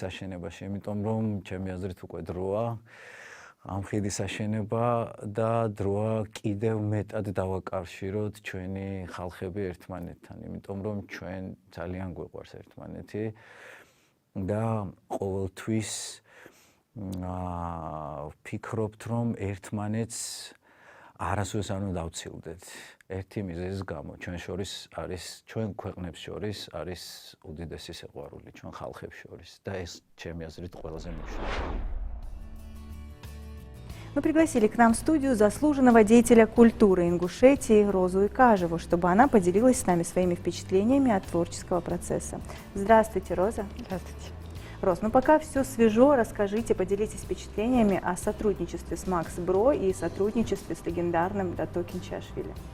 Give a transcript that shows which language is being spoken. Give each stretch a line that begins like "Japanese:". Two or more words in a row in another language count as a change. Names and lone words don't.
Georgian: აშენებაში, იმიტომ რომ ჩემი აზრით უკვე დროა ამ ხიდის აშენება და დროა კიდევ მეტად დავაკავშიროთ ჩვენი ხალხები ერთმანეთთან, იმიტომ რომ ჩვენ ძალიან გვიყვარს ერთმანეთი და ყოველთვის ვფიქრობთ, რომ ერთმანეთს არასოდეს არ უნდა დავცილდეთ. ერთი მიზეზის გამო ჩვენ შორის არის, ჩვენ ქვეყნებს შორის არის უდიდესი სიყვარული, ჩვენ ხალხებს შორის და ეს ჩემი აზრით ყველაზე მნიშვნელოვანია.
Russian: Мы пригласили к нам в студию заслуженного деятеля культуры Ингушетии Розу Икажеву, чтобы она поделилась с нами своими впечатлениями от творческого процесса. Здравствуйте, Роза. Здравствуйте. Роз, ну пока все свежо, расскажите, поделитесь впечатлениями о сотрудничестве с Макс Бро и сотрудничестве с легендарным Дато Кинчашвили.